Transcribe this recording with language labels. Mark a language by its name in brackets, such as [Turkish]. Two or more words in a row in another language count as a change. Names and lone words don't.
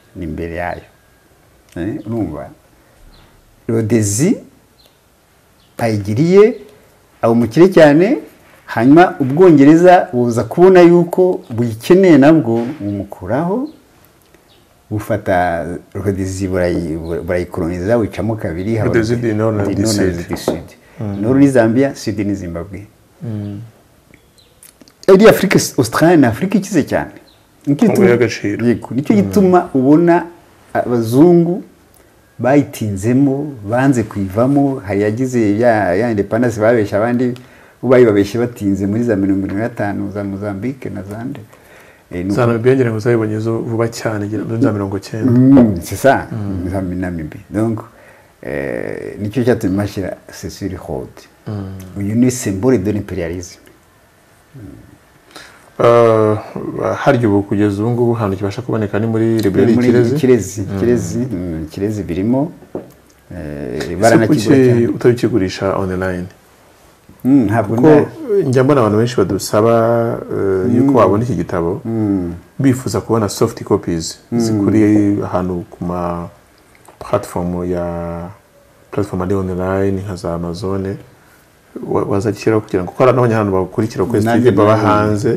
[Kinyarwanda] ni imbere yayo urumva Rodezi ayigiriye aba umukire cyane hanyuma ubwongereza buza kubona yuko buyikeneye nabwo bumukuraho bufata Rodezi burayikoloniza wicamo kabiri [French] Rodezi du Nord na du Sud. [Kinyarwanda] Nord ni Zambia, Sud ni Zimbabwe. Eri Afrika Australia na Afrika ikize cyane. Nicyo gituma ubona abazungu bayitinzemo banze kwivamo hari yagize ya independence babesha abandi ubayibabeshe batinze muri za 1950 za Mozambique na zande Namibia ngira ngo zabibonye zo vuba cyane muri za 90 [French] c'est ça [Kinyarwanda] Namibia donc nicyo cyatumye mashyira Cecil Rhodes uyu ni [French] symbole de l'impérialisme [Kinyarwanda] haryo ubu kugeza ubu ngubu hano kibasha kuboneka ni muri librairie Kirezi birimo baranakigura utabikigurisha online ntabwo njya mbona abantu benshi badusaba yuko wabona iki gitabo bifuza kubona [English] soft copies [Kinyarwanda] zikuri ahantu ku ma platform ari online nka za Amazon wazakira kugira ngo ukora n'abanyarwanda bakurikira ko Steve baba hanze